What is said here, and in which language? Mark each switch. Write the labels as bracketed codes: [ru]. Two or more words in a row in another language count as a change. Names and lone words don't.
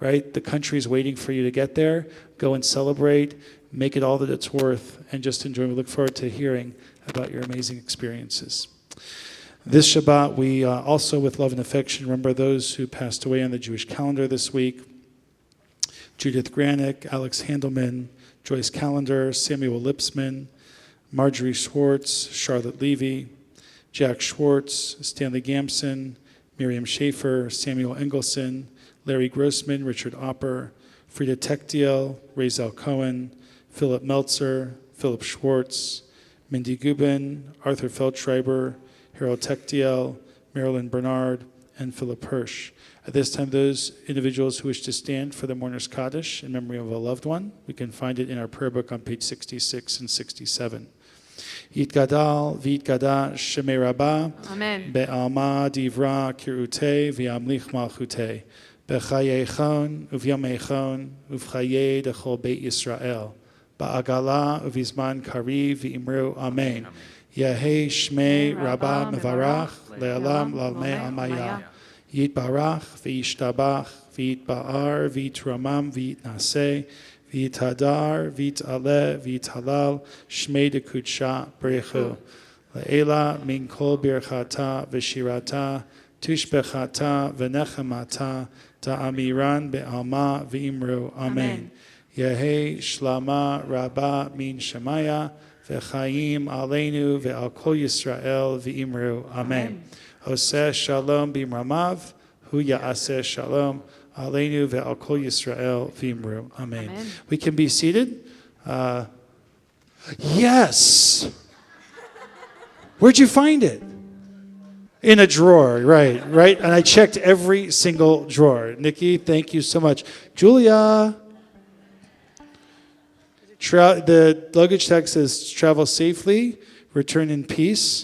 [en] The country's waiting for you to get there. Go and celebrate. Make it all that it's worth, and just enjoy. We look forward to hearing about your amazing experiences. This Shabbat, we also, with love and affection, remember those who passed away on the Jewish calendar this week. Judith Granick, Alex Handelman, Joyce Callender, Samuel Lipsman, Marjorie Schwartz, Charlotte Levy, Jack Schwartz, Stanley Gamson, Miriam Schaefer, Samuel Engelson, Larry Grossman, Richard Opper, Frida Techtiel, Razel Cohen, Philip Meltzer, Philip Schwartz, Mindy Gubin, Arthur Feldschreiber, Harold Techtiel, Marilyn Bernard, and Philip Hirsch. At this time, those individuals who wish to stand for the Mourner's Kaddish in memory of a loved one, we can find it in our prayer book on page 66 and 67. [arc] יתגדל ויתקדש שמה רבא. Amen. בעלמא די ברא כרעותה וימליך מלכותה. בחייכון וביומיכון ובחיי דכל בית ישראל. בעגלא ובזמן קריב ואמרו אמן. יהא שמה רבא מברך לעלם ולעלמי עלמיא. יתברך וישתבח ויתפאר ויתרומם ויתנשא ויתהדר ויתעלה ויתהלל שמה דקודשא בריך הוא. לעלא מן כל ברכתא ושירתא תשבחתא ונחמתא דאמירן בעלמא ואמרו אמן. יהא שלמא רבא מן שמיא וחיים עלינו ועל כל ישראל ואמרו אמן. [he] עושה שלום במרומיו הוא יעשה שלום עלינו ועל כל ישראל [arc] ואמרו אמן. [en] We can be seated. Yes. Where'd you find it? In a drawer, right. And I checked every single drawer. Nikki, thank you so much. Julia. The luggage tag says, travel safely, return in peace.